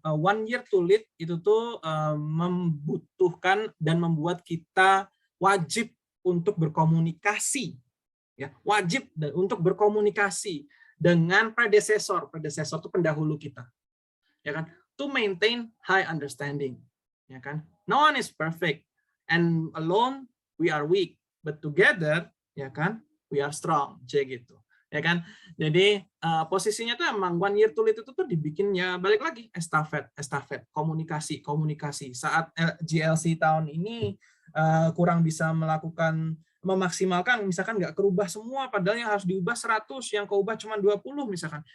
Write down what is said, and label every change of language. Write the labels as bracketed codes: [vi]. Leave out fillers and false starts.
[id] 1 year to lead itu tuh membutuhkan dan membuat kita wajib untuk berkomunikasi, ya, wajib untuk berkomunikasi dengan predesesor itu pendahulu kita, ya kan? [en] To maintain high understanding, [id] ya kan? [en] No one is perfect, and alone we are weak, but together, [id] ya kan, [en] we are strong, [id] gitu. Ya kan, jadi posisinya tuh emang 1 year to lead itu tuh dibikinnya balik lagi estafet, komunikasi. Saat GLC tahun ini kurang bisa melakukan memaksimalkan, misalkan nggak kerubah semua, padahal yang harus diubah 100, yang keubah cuma 20 misalkan.